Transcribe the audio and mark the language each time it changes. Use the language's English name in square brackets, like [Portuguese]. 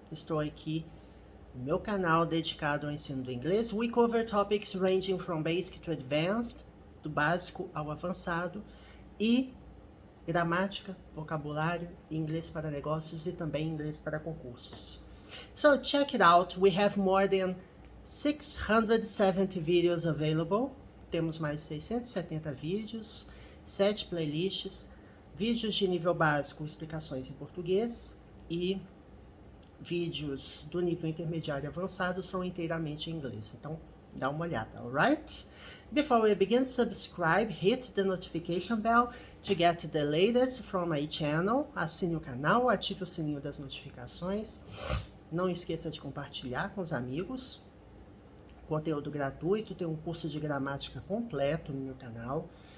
[Portuguese] Estou aqui no meu canal dedicado ao ensino do inglês. [English] We cover topics ranging from basic to advanced, do básico ao avançado, e gramática, vocabulário, inglês para negócios e também inglês para concursos. So, check it out. We have more than 670 videos available. [Portuguese] Temos mais de 670 vídeos, 7 playlists, vídeos de nível básico, explicações em português, e vídeos do nível intermediário e avançado são inteiramente em inglês. Então, dá uma olhada, [English] alright? Before we begin, subscribe, hit the notification bell to get the latest from my channel. [Portuguese] Assine o canal, ative o sininho das notificações. Não esqueça de compartilhar com os amigos. Conteúdo gratuito, tem um curso de gramática completo no meu canal.